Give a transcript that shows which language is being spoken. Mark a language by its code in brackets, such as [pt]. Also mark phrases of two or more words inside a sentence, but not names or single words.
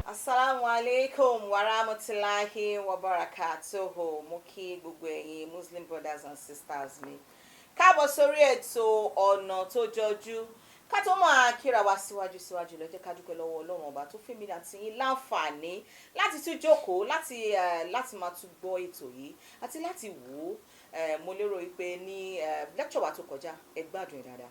[ar] السلام عليكم ورحمة الله وبركاته. [yo] Mo kí gbogbo ẹ̀yin [en] Muslim brothers and sisters [yo] mi. Káàbọ̀ sórí ètò ọ̀nà tó jọjú. Ká tó máa kíra wa síwájú lọ jẹ́ ká dúpẹ́ lọ́wọ́ Ọlọ́run ọba tó fún mi àti yín láǹfààní láti tún jókòó láti máa tún gbọ́ ètò yìí àti láti wò ó. Mo lérò wípé ní lecture wa tó kọjá ẹ gbádùn ẹ̀ dáadáa.